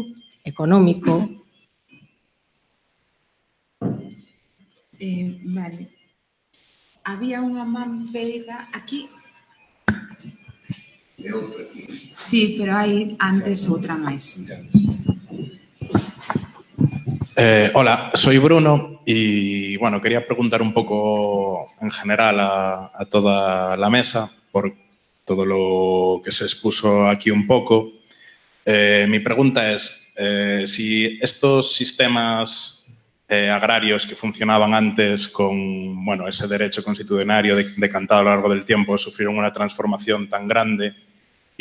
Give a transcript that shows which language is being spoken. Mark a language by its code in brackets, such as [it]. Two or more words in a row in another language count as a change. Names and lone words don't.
[gl] Económico. Vale. Había unha man pedida aquí. Sí, pero hai antes outra máis. [es] Hola, soy Bruno y bueno, quería preguntar un poco en general a toda la mesa por todo lo que se expuso aquí un poco. Mi pregunta es si estos sistemas agrarios que funcionaban antes con bueno, ese derecho constitucionario decantado a lo largo del tiempo sufrieron una transformación tan grande y